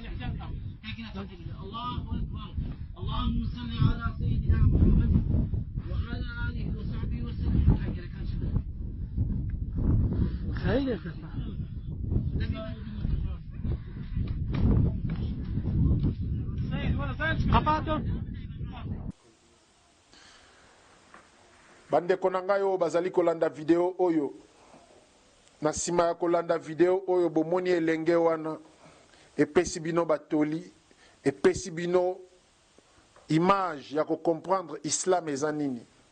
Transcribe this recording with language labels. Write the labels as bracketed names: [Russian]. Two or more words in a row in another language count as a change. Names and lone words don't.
[Arabic] الله أكبر اللهم صل على سيدنا محمد وعلى آله وصحبه وسلم خيلك قطعتم [Lingala] bandeko na ngai oyo bazali kolanda video oyo na nsima ya kolanda video oyo bomoni elenge wana epesi bino batoli epesi bino image ya kocomprendre islam eza nini.